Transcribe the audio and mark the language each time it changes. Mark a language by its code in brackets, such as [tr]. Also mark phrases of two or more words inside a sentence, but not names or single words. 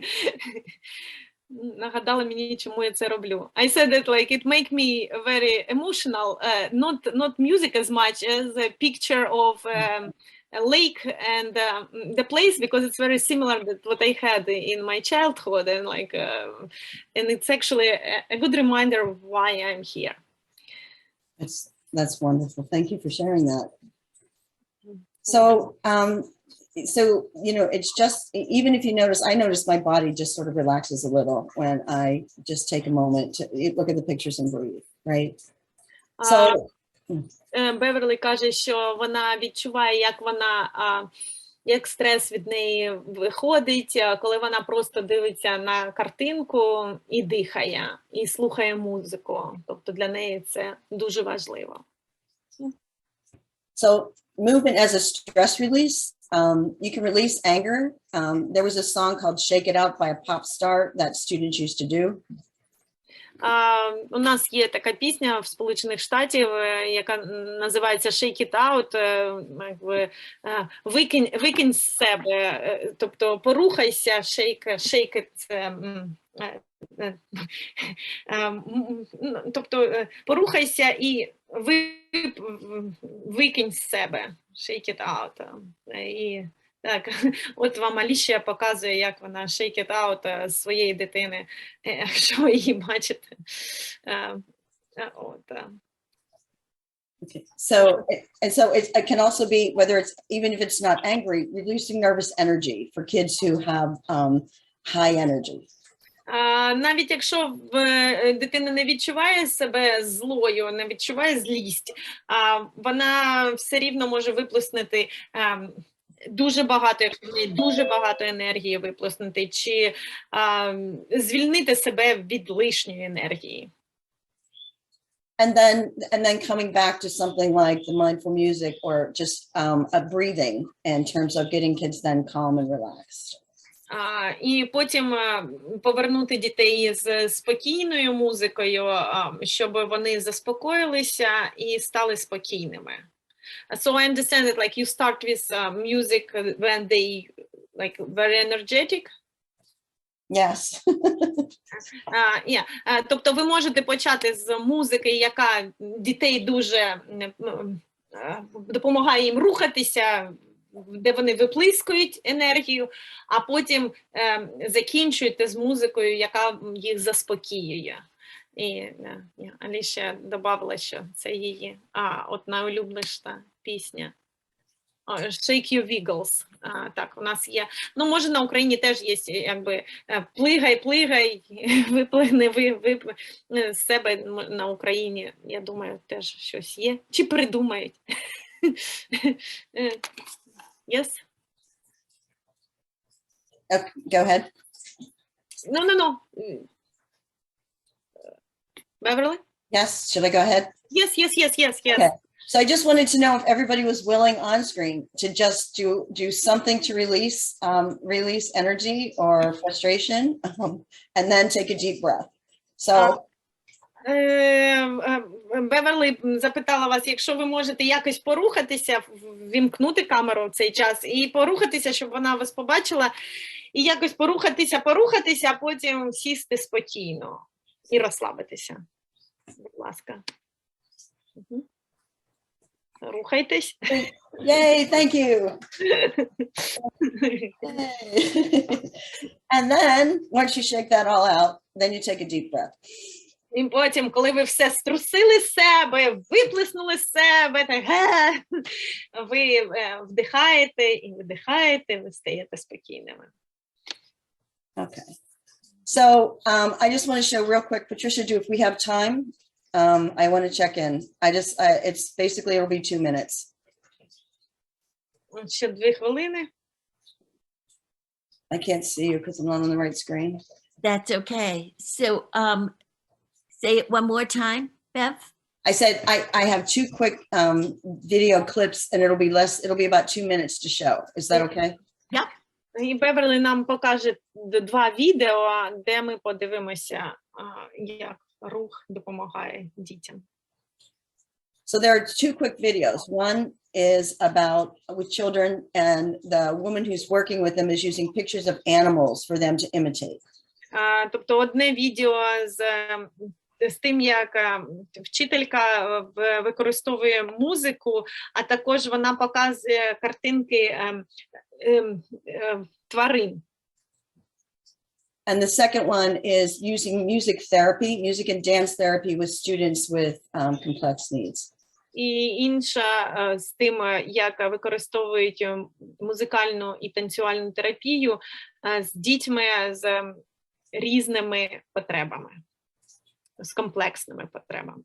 [uk] Нагадали мені, чому я це роблю. [en] I said that like it make me very emotional, not music as much as a picture of a lake and the place, because it's very similar to what I had in my childhood, and like and it's actually a good reminder of why I'm here. That's wonderful. Thank you for sharing that. So, you know, it's just, even if you notice, I notice my body just sort of relaxes a little when I just take a moment to look at the pictures and breathe, right? So, [uk] Беверлі каже, що вона відчуває, як стрес від неї виходить, коли вона просто дивиться на картинку і дихає, і слухає музику. Тобто для неї це дуже важливо. [en] So movement as a stress release, you can release anger. There was a song called Shake It Out by a pop star that students used to do. [uk] У нас є така пісня в Сполучених Штатів, яка називається Shake It Out, викинь з себе, тобто порухайся, [en] shake it, [uk] тобто порухайся і викинь з себе, [en] shake it out. [uk] І так, от вам Алішія показує, як вона [en] shake it out [uk] своєї дитини, якщо ви її бачите. [en] Okay. So it can also be, whether it's, even if it's not angry, reducing nervous energy for kids who have high energy. [uk] Навіть якщо дитина не відчуває себе злою, не відчуває злість, вона все рівно може виплеснути дуже багато, якщо в неї дуже багато енергії виплеснути, чи звільнити себе від лишньої енергії. [en] and then coming back to something like the mindful music or just a breathing in terms of getting kids then calm and relaxed. [uk] І потім повернути дітей з спокійною музикою, щоб вони заспокоїлися і стали спокійними. [en] So I understand that like you start with music when they like very energetic. Yes. [uk] Тобто ви можете почати з музики, яка дітей дуже допомагає їм рухатися, де вони виплискують енергію, а потім закінчуєте з музикою, яка їх заспокоює. І Аліша додавала, що це її от найулюбленіша пісня. Shake Your Wiggles. Так, у нас є. Ну, може, на Україні теж є, якби, плигай, виплигни з себе на Україні. Я думаю, теж щось є. Чи придумають? [en] Yes? Go ahead. No. Beverly? Yes, should I go ahead? Yes. Okay. So I just wanted to know if everybody was willing on screen to just do something to release energy or frustration, and then take a deep breath. So [uk] Беверлі запитала вас, якщо ви можете якось порухатися, вімкнути камеру в цей час і порухатися, щоб вона вас побачила, і якось порухатися, а потім сісти спокійно і розслабитися. Будь ласка. Рухайтесь. [en] yay, thank you. And then once you shake that all out, then you take a deep breath. [uk] І потім, коли ви все струсили з себе, виплеснули з себе, так, ви вдихаєте і видихаєте, ви стаєте спокійними. [en] Okay. So I just want to show real quick, Patricia, if we have time, I want to check in. It's basically, it'll be 2 minutes. [uk] Ще 2 хвилини. [en] I can't see you because I'm not on the right screen. That's okay. So say it one more time, Bev. I said I have 2 quick video clips, and it'll be about 2 minutes to show. Is that okay? Yep. [uk] І Беверлі нам покаже 2 відео, де ми подивимося, як рух допомагає дітям. [en] So there are 2 quick videos. One is about with children, and the woman who's working with them is using pictures of animals for them to imitate. [uk] Тобто одне відео з тим, як вчителька використовує музику, а також вона показує картинки тварин. [en] And the second one is using music and dance therapy with students with complex needs. [uk] І інша з тим, як використовують музикальну і танцювальну терапію з дітьми з різними потребами, з комплексними потребами.